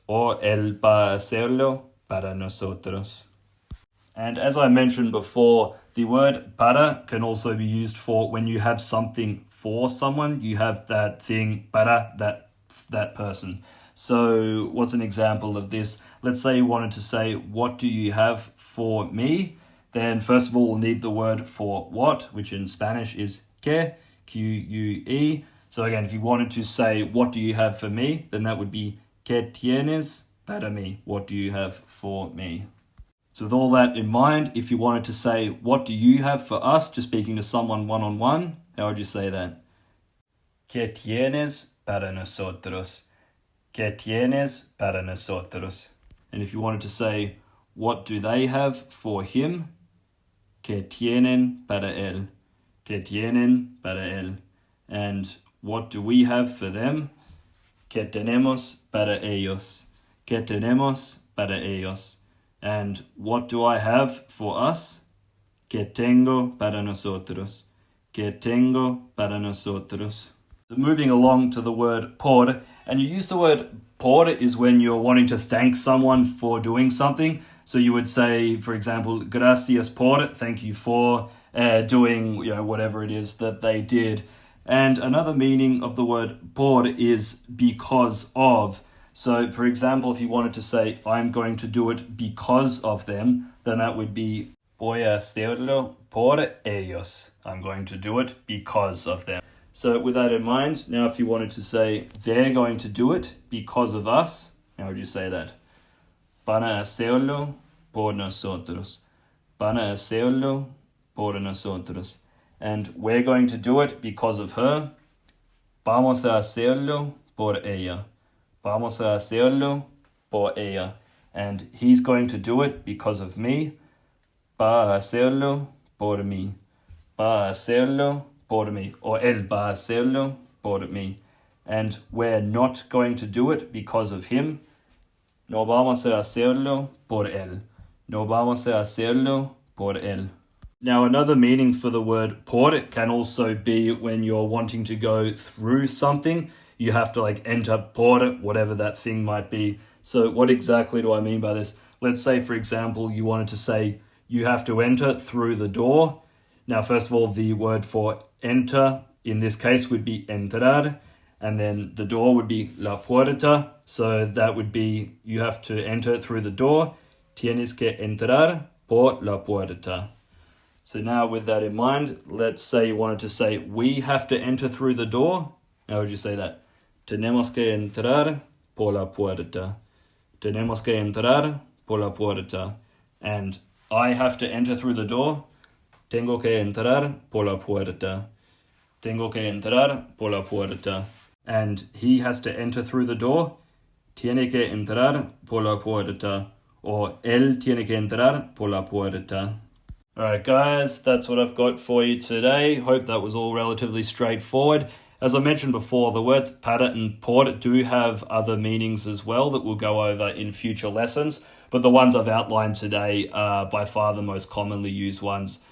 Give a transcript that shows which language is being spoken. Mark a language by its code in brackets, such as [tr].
[es] Or él va a hacerlo para nosotros. [en] And as I mentioned before, the word para can also be used for when you have something for someone. You have that thing para that person. So what's an example of this? Let's say you wanted to say, what do you have for me? Then first of all, we'll need the word for what, which in Spanish is que, Q-U-E. So again, if you wanted to say, what do you have for me? Then that would be [es] que tienes para mí? [en] What do you have for me? So with all that in mind, if you wanted to say, what do you have for us? Just speaking to someone one-on-one, how would you say that? [es] ¿Qué tienes para nosotros? ¿Qué tienes para nosotros? [en] And if you wanted to say, what do they have for him? [es] ¿Qué tienen para él? ¿Qué tienen para él? [en] And what do we have for them? [es] ¿Qué tenemos para ellos? ¿Qué tenemos para ellos? [en] And what do I have for us? [es] ¿Qué tengo para nosotros? ¿Qué tengo para nosotros? [en] So moving along to the word por, and you use the word por is when you're wanting to thank someone for doing something. So you would say, for example, [es] gracias por, [en] thank you for doing whatever it is that they did. And another meaning of the word por is because of. So, for example, if you wanted to say, I'm going to do it because of them, then that would be, [es] voy a hacerlo por ellos. [en] I'm going to do it because of them. So, with that in mind, now if you wanted to say, they're going to do it because of us, how would you say that? [es] Van a hacerlo por nosotros. Van a hacerlo por nosotros. [en] And we're going to do it because of her. [es] Vamos a hacerlo por ella. Vamos a hacerlo por ella. [en] And he's going to do it because of me. [es] Va a hacerlo por mí. Va a hacerlo por mí. Or él va a hacerlo por mí. [en] And we're not going to do it because of him. [es] No vamos a hacerlo por él. No vamos a hacerlo por él. [en] Now, another meaning for the word por can also be when you're wanting to go through something. You have to enter por, whatever that thing might be. So what exactly do I mean by this? Let's say, for example, you wanted to say, you have to enter through the door. Now, first of all, the word for enter in this case would be entrar, and then the door would be la puerta. So that would be, you have to enter through the door. [es] Tienes que entrar por la puerta. [en] So now with that in mind, let's say you wanted to say, we have to enter through the door. How would you say that? [es] Tenemos que entrar por la puerta. Tenemos que entrar por la puerta. [en] And I have to enter through the door. [es] Tengo que entrar por la puerta. Tengo que entrar por la puerta. [en] And he has to enter through the door. [es] Tiene que entrar por la puerta. Or él tiene que entrar por la puerta. [en] Alright guys, that's what I've got for you today. Hope that was all relatively straightforward. As I mentioned before, the words para and port do have other meanings as well that we'll go over in future lessons, but the ones I've outlined today are by far the most commonly used ones.